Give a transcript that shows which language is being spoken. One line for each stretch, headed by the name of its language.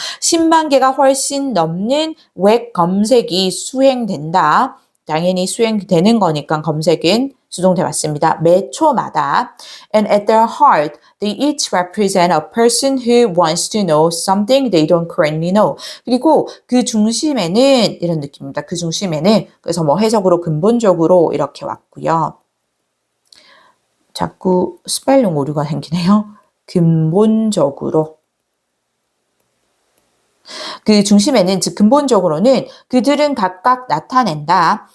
Korean: 10만 개가 훨씬 넘는 웹 검색이 수행된다. 당연히 수행되는 거니까 검색은 수동태 맞습니다. 매 초마다.
English: And at their heart, they each represent a person who wants to know something they don't currently know.
Korean: 그리고 그 중심에는 이런 느낌입니다. 그 중심에는 그래서 뭐 해석으로 근본적으로 이렇게 왔고요. 자꾸 스펠링 오류가 생기네요. 근본적으로. 그 중심에는 즉 근본적으로는 그들은 각각 나타낸다.